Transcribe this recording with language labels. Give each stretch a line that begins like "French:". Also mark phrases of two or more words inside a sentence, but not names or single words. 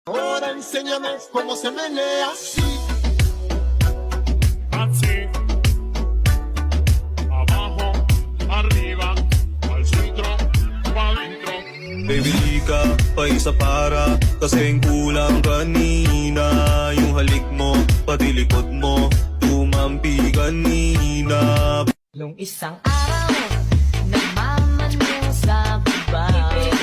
Spanish: Ahora enséñame cómo se menea así. Así, abajo, arriba, al centro, pa' dentro.
Filipino: Baby ka, pa isa para kasing kulang kanina. Yung halik mo, pati likod mo, tumampi kanina. Nung isang araw, nagmamaneho sa babaw.